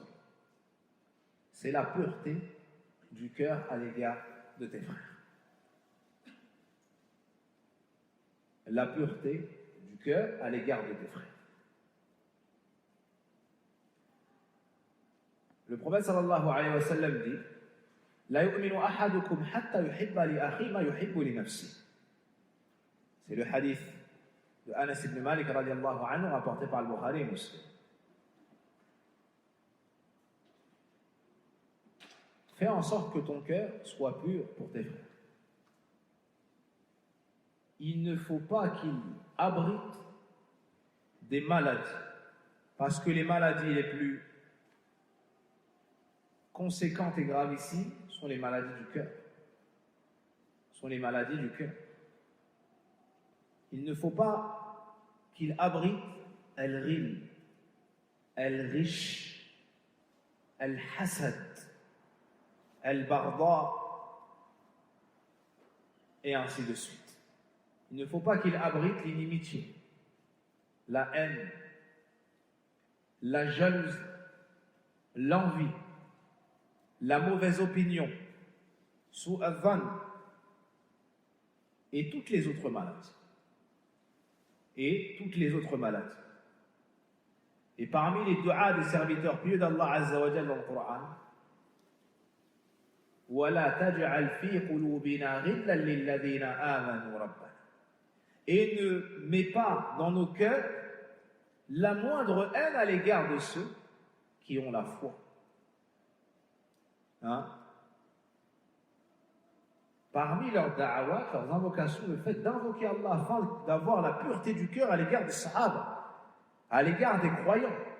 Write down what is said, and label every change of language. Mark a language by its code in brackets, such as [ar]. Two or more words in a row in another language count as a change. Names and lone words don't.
[fr] C'est la pureté du cœur à l'égard de tes frères. La pureté du cœur à l'égard de tes frères. Le prophète [ar] صلى الله عليه وسلم [fr] dit [ar] لا يؤمن أحدكم حتى يحب لأخيه ما يحب لنفسه. [fr] C'est le hadith de Anas ibn Malik [ar] رضي الله عنه [fr] rapporté par le Bukhari et Muslim. Fais en sorte que ton cœur soit pur pour tes frères. Il ne faut pas qu'il abrite des maladies, parce que les maladies les plus conséquentes et gravissimes sont les maladies du cœur. Il ne faut pas qu'il abrite [ar] الغل، الغش، الحسد, [fr] al-barda, et ainsi de suite. Il ne faut pas qu'il abrite l'inimitié, la haine, la jalousie, l'envie, la mauvaise opinion, su'adhan, et toutes les autres maladies. Et parmi les du'as des serviteurs pieux d'Allah [ar] عز وجل [fr] dans le Coran, [ar] وَلَا تَجْعَلْ فِي قُلُوبِنَا غِلًّا لِلَّذِينَ آمَنُوا رَبَّنَا. [fr] Et ne mets pas dans nos cœurs la moindre haine à l'égard de ceux qui ont la foi. Hein? Parmi leurs da'awat, leurs invocations, le fait d'invoquer Allah afin d'avoir la pureté du cœur à l'égard des sahaba, à l'égard des croyants.